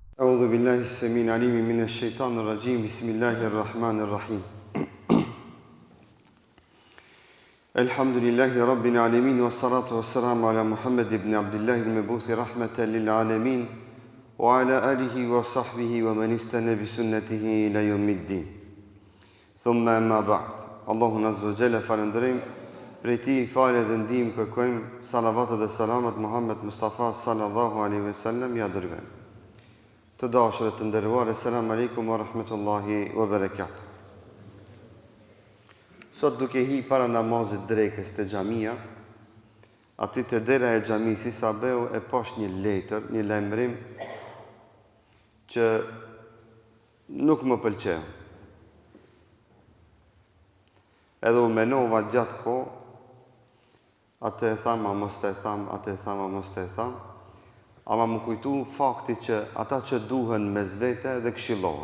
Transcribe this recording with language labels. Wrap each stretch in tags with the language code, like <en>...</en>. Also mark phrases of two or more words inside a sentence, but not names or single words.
<ar>أعوذ بالله السميع العليم من الشيطان الرجيم بسم الله الرحمن الرحيم الحمد لله رب العالمين والصلاة والسلام على محمد بن عبد الله المبعوث رحمة للعالمين وعلى آله وصحبه ومن استنى بسنته إلى يوم الدين ثم أما بعد الله عز وجل</ar> <sq>falënderojmë prej tij falë dhe ndihmë kërkojmë salavatet dhe selamat Muhammed Mustafa</sq> <ar>صلى الله عليه وسلم</ar> <sq>ja dërgojmë. Të dashurët të nderuar,</sq> <ar>السلام عليكم ورحمة الله وبركاته.</ar> <sq>Sot duke hi para namazit drekës të xhamia, aty te dera e xhamisë Isabeu e pash një letër, një lajmërim që nuk më pëlqeu. Edhe u menova gjatë kohë, atë e tham, a mos të e tham, atë e tham, a mos të e tham, ama më kujtu fakti që ata që duhen mes vete dhe këshillohen.</sq>